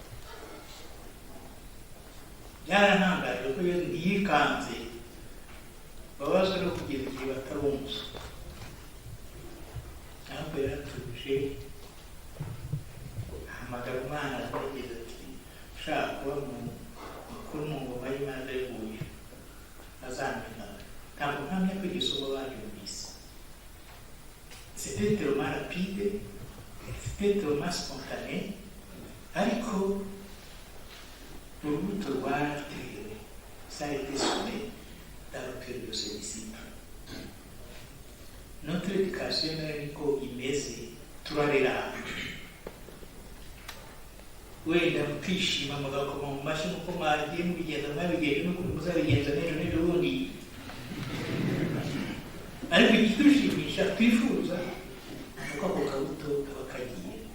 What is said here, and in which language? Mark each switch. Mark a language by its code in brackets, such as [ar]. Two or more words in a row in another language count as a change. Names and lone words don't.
[rw] Byarantangaje ko yikanze babazwa no kugeza igihe batarumva, ariko yaratuje ahamagara umwana aramubwira ati ushaka kuba mukuru mu ngoma y'Imana y'ubuye azamenya. Ntabwo mpamya ko igisomo baryumvise. [fr] C'était tellement rapide, c'était tellement spontané, [rw] ariko urubuto rwaratewe, [fr] ça a été semé dans le cœur de ses disciples. Notre éducation [rw] niko imeze, turarera wenda mukishima mugakoma mu mashyi nk'uko mwagiye mubigenza mwabigenje n'ukuntu muzabigenza n'ejo bundi, ariko ikidushimisha twifuza nuko ako kabuto kaba kagiye.